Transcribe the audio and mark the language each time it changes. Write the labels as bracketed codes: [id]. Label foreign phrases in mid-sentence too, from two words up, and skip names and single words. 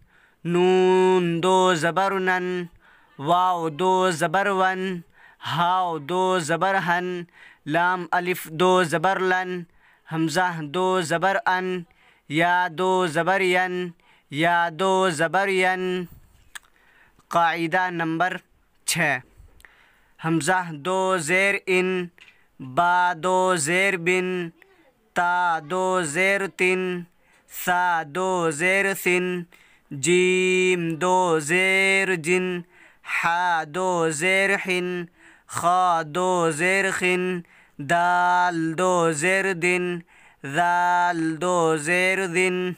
[ur] نون دو زبر نن، واو دو زبر ون، ہاؤ دو زبر ہن، لام الف دو زبر لن، حمزہ دو زبر ان، یا دو زبر ین، یا دو زبر ین۔ قاعدہ نمبر 6، حمزہ دو زیر ان، با دو زیر بن، تا دو زیر تن، ثا دو زیر ثن، جیم دو زیر جن، حا دو زیر حن، خا دو زیر خن، دال دو زیر دن، ذال دو زیر ذن،